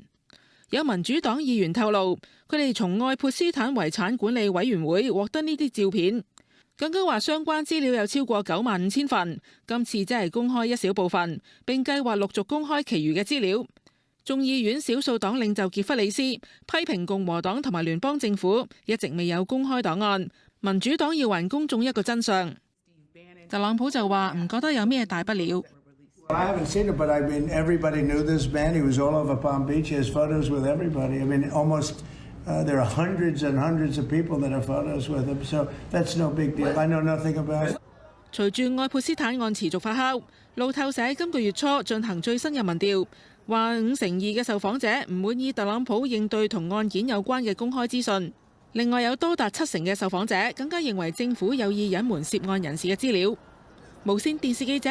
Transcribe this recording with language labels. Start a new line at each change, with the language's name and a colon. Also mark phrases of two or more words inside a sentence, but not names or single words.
Cantonese: 有民主黨議員透露，佢哋從愛潑斯坦遺產管理委員會獲得呢啲照片，更加話相關資料有超過95000份，今次只係公開一小部分，並計劃陸續公開其餘嘅資料。眾議院少數黨領袖傑弗里斯批評共和黨同埋聯邦政府一直未有公開檔案，民主黨要還公眾一個真相。特朗普就話唔覺得有咩大不了。
English: I haven't seen it, but I mean, everybody knew this man. He was all over Palm Beach. He has photos with everybody. I mean, almost there are hundreds and hundreds of people that have photos with him. So that's no big deal. I know nothing about it.
Cantonese: 隨住愛潑斯坦案持續發酵，路透社今個月初進行最新嘅民調，話52%嘅受訪者唔滿意特朗普應對同案件有關嘅公開資訊。另外有多達70%嘅受訪者更加認為政府有意隱瞞涉案人士嘅資料。無線電視記者